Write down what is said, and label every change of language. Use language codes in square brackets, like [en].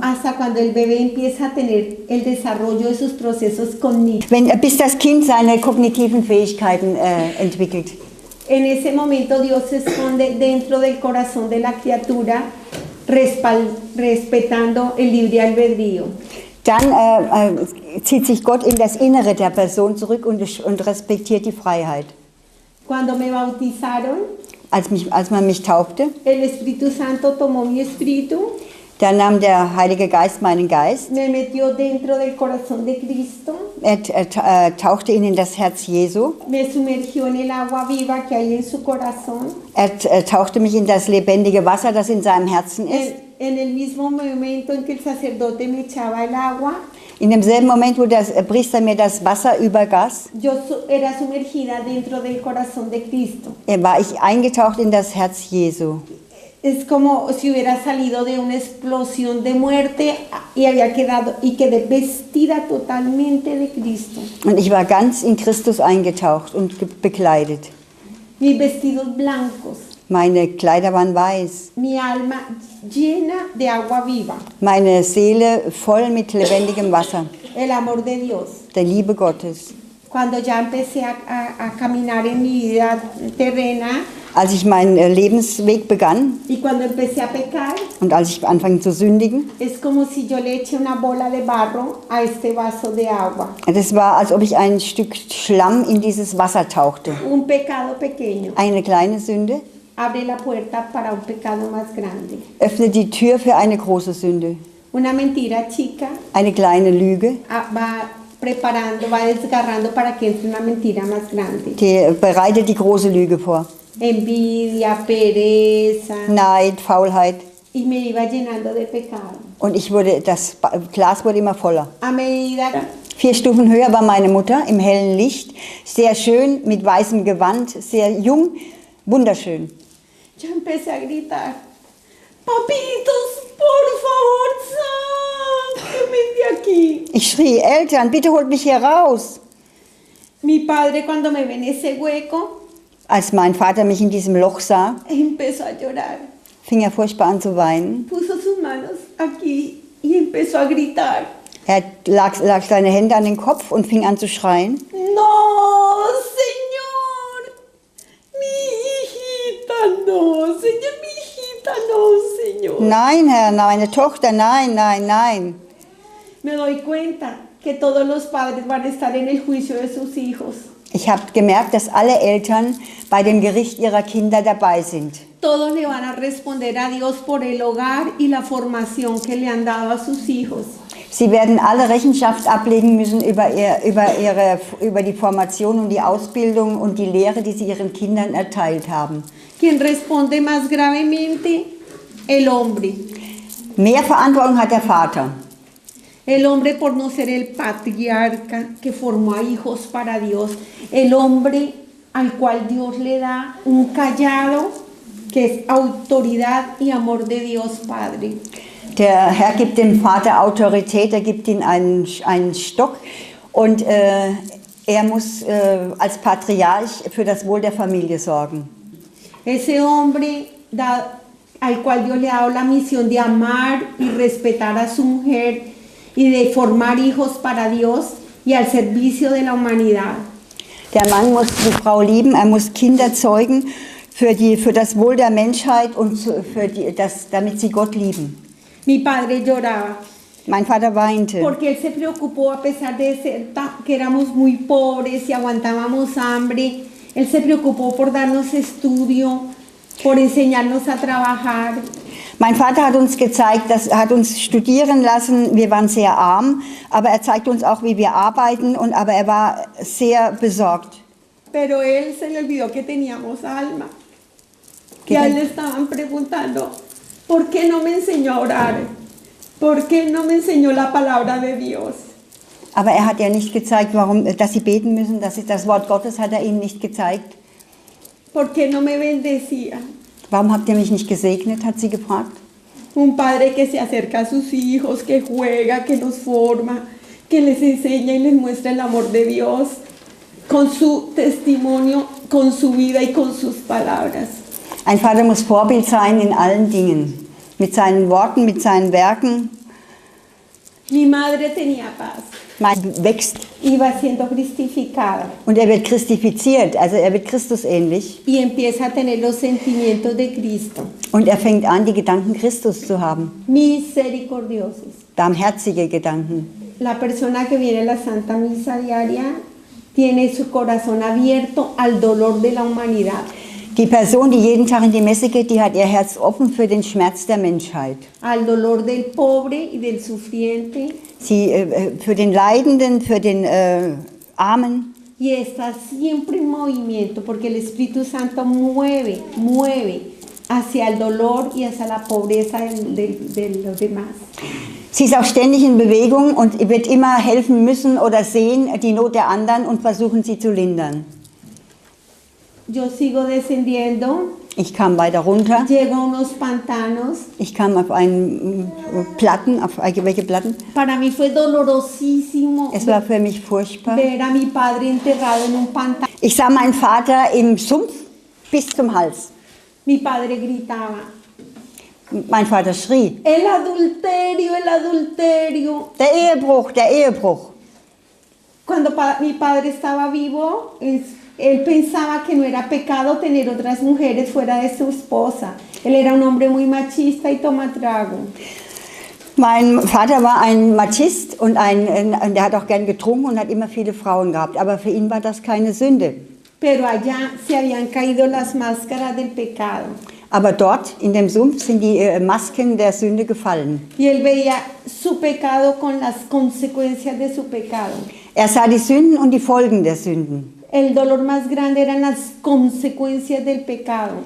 [es] hasta cuando el bebé empieza a tener el desarrollo de sus procesos cognitivos. [de] Bis das Kind seine kognitiven Fähigkeiten entwickelt. [es] En ese momento Dios se esconde dentro del corazón de la criatura, respetando el libre albedrío. [de] Dann zieht sich Gott in das Innere der Person zurück und respektiert die Freiheit. [es] Cuando me bautizaron, [de] Als man mich taufte, [es] el Espíritu Santo tomó mi espíritu, [de] da nahm der Heilige Geist meinen Geist. [es] me metió dentro del corazón de Cristo, [de] Tauchte ihn in das Herz Jesu. [es] me sumergió en el agua viva que hay en su corazón. [de] Tauchte mich in das lebendige Wasser, das in seinem Herzen ist. [es] En el mismo momento en que el sacerdote me echaba el agua, [de] In demselben Moment, wo der Priester mir das Wasser übergoss, [es] yo era sumergida dentro del corazón de Cristo. [de] war ich eingetaucht in das Herz Jesu. [es] Es como si hubiera salido de una explosión de muerte y había quedado y quedé vestida totalmente de Cristo. [de] Und ich war ganz in Christus eingetaucht und bekleidet. [es] Mis vestidos blancos, [de] Meine Kleider waren weiß. [es] mi alma llena de agua viva, [de] Meine Seele voll mit lebendigem Wasser, [es] el amor de Dios. [de] der Liebe Gottes. [es] Cuando ya empecé a caminar en mi vida terrena [de] Als ich meinen Lebensweg begann [es] y cuando empecé a pecar, [de] und als ich anfing zu sündigen, [es] es como si yo le eche una bola de barro a este vaso de agua. [de] das war, als ob ich ein Stück Schlamm in dieses Wasser tauchte. [es] Un pecado pequeño. [de] Eine kleine Sünde [es] abre la puerta para un pecado más grande. [de] öffnet die Tür für eine große Sünde. [es] Una mentira chica [de] Eine kleine Lüge, [es] va preparando, va desgarrando para que entre una mentira más grande. [de] die bereitet die große Lüge vor. [es] Envidia, pereza, [de] Neid, Faulheit. [es] y me iba llenando de pecado. [de] Und das Glas wurde immer voller. [es] A medida [de] 4 Stufen höher war meine Mutter im hellen Licht, sehr schön, mit weißem Gewand, sehr jung, wunderschön. [es] yo empecé a gritar, papitos, por favor, sáquenme de aquí. [de] Ich schrie, Eltern, bitte holt mich hier raus. [es] Mi padre cuando me ve en ese hueco, [de] Als mein Vater mich in diesem Loch sah, [es] empezó a llorar. [de] fing er furchtbar an zu weinen. [es] Puso sus manos aquí y empezó a gritar. [de] Er lag seine Hände an den Kopf und fing an zu schreien. [es] No, Señor, mi hijita, no, Señor, mi hijita, no, Señor. [de] Nein, Herr, meine Tochter, nein, nein, nein. [es] Me doy cuenta que todos los padres van a estar en el juicio de sus hijos. [de] Ich habe gemerkt, dass alle Eltern bei dem Gericht ihrer Kinder dabei sind. [es] Todos le van a responder a Dios por el hogar y la formación que le han dado a sus hijos. [de] Sie werden alle Rechenschaft ablegen müssen über die Formation und die Ausbildung und die Lehre, die sie ihren Kindern erteilt haben. [es] Quien responde más gravemente, el hombre. [de] Mehr Verantwortung hat der Vater. [es] El hombre por no ser el patriarca que formó a hijos para Dios. El hombre al cual Dios le da un callado que es autoridad y amor de Dios Padre. [de] Der Herr gibt dem Vater Autorität, er gibt ihm einen Stock und er muss als Patriarch für das Wohl der Familie sorgen. [es] Ese hombre al cual Dios le ha dado la misión de amar y respetar a su mujer y de formar hijos para Dios y al servicio de la humanidad. [de] Der Mann muss die Frau lieben, er muss Kinder zeugen für das Wohl der Menschheit und damit sie Gott lieben. [es] Mi padre lloraba. [de] Mein Vater weinte, [es] Porque él se preocupó a pesar de que éramos muy pobres y aguantábamos hambre. Él se preocupó por darnos estudio, por enseñarnos a trabajar. [de] Mein Vater hat uns gezeigt, hat uns studieren lassen. Wir waren sehr arm, aber er zeigte uns auch, wie wir arbeiten. Aber er war sehr besorgt. [es] Pero él se le olvidó que teníamos alma. Y a él le estaban preguntando, ¿por qué no me enseñó a orar? ¿Por qué no me enseñó la palabra de Dios? [de] Aber er hat ja nicht gezeigt, dass sie beten müssen. Das Wort Gottes hat er ihnen nicht gezeigt. [es] ¿Por qué no me bendecía? [de] Warum habt ihr mich nicht gesegnet, hat sie gefragt. [es] Un padre que se acerca a sus hijos, que juega, que los forma, que les enseña y les muestra el amor de Dios con su testimonio, con su vida y con sus palabras. [de] Ein Vater muss Vorbild sein in allen Dingen. Mit seinen Worten, mit seinen Werken. [es] Mi madre tenía paz. [de] Man wächst [es] Iba siendo cristificada [de] und er wird christifiziert, also er wird Christus ähnlich. [es] y empieza a tener los sentimientos de Cristo, [de] Und er fängt an, die Gedanken Christus zu haben. [es] misericordiosos. [de] Barmherzige Gedanken. [es] La persona que viene a la Santa Misa diaria tiene su corazón abierto al dolor de la humanidad, [de] Die Person, die jeden Tag in die Messe geht, die hat ihr Herz offen für den Schmerz der Menschheit. [es] al dolor del pobre y del sufriente, [de] Sie, für den Leidenden, für den Armen. [es] y está siempre en movimiento porque el Espíritu Santo mueve hacia el dolor y hacia la pobreza de los demás. [de] Sie ist auch ständig in Bewegung und wird immer helfen müssen oder sehen die Not der anderen und versuchen sie zu lindern. [es] Yo sigo descendiendo, [de] Ich kam weiter runter. [es] llego a unos pantanos. [de] Ich kam auf welche Platten? [es] Para mí fue dolorosísimo [de] Es war für mich furchtbar. [es] ver a mi padre enterrado en un pantano. [de] Ich sah meinen Vater im Sumpf bis zum Hals. [es] Mi padre gritaba, [de] Mein Vater schrie, [es] el adulterio, el adulterio. [de] der Ehebruch, der Ehebruch. [es] Cuando mi padre estaba vivo, él pensaba que no era pecado tener otras mujeres fuera de su esposa. Él era un hombre muy machista y toma trago. [de] Mein Vater war ein Machist und der hat auch gern getrunken und hat immer viele Frauen gehabt. Aber für ihn war das keine Sünde. [es] pero allá se habían caído las máscaras del pecado. [de] Aber dort in dem Sumpf sind die Masken der Sünde gefallen. [es] Y él veía su pecado con las consecuencias de su pecado. [de] Er sah die Sünden und die Folgen der Sünden. [es] El dolor más grande eran las consecuencias del pecado.